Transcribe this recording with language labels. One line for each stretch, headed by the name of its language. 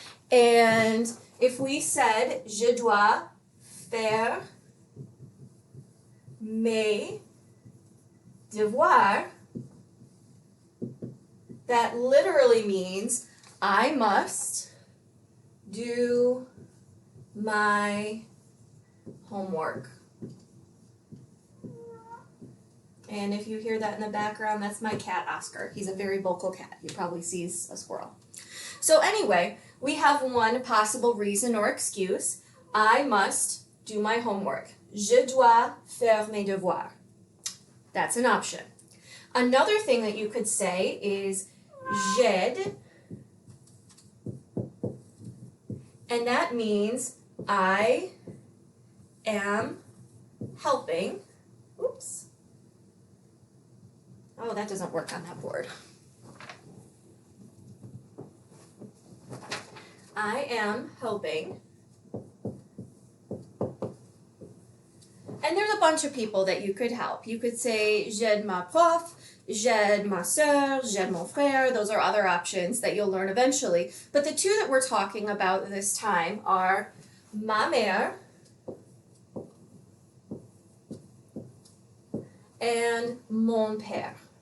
English: And if we said je dois faire mes devoirs, that literally means I must do my homework. And if you hear that in the background, that's my cat, Oscar. He's a very vocal cat. He probably sees a squirrel. So anyway, we have one possible reason or excuse. I must do my homework.
French: Je dois faire mes devoirs.
English: That's an option. Another thing that you could say is j'aide. And that means I am helping. Oops. Oh, that doesn't work on that board. I am helping. And there's a bunch of people that you could help.
French: You could say j'aide ma prof, j'aide ma sœur, j'aide mon frère.
English: Those are other options that you'll learn eventually. But the two that we're talking about this time are ma mère and mon père.